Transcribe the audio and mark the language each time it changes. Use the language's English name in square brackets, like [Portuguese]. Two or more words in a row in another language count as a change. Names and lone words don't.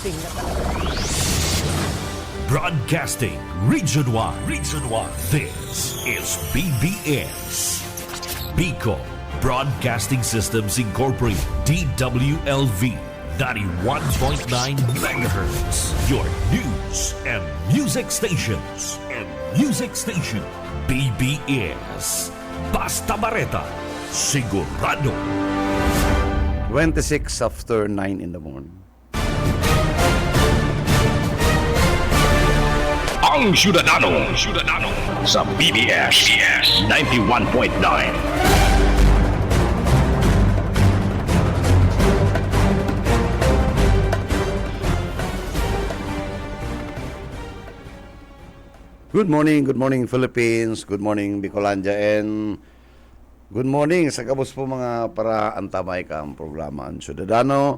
[Bikol] Broadcasting na talaga. [English] Broadcasting region-wide. This is BBS. Bicol Broadcasting Systems Incorporated. DWLV 91.9 MHz. Your news and music stations. [Bikol] BBS. Basta Bareta. Sigurado. [English] 26 after 9 in the morning. [Bikol] Ang Syudadano sa BBS 91.9. [English] Good morning Philippines, good morning Bicolandia, and good morning [Bikol] sa kabos po mga para antamay ka ang programa ang Syudadano.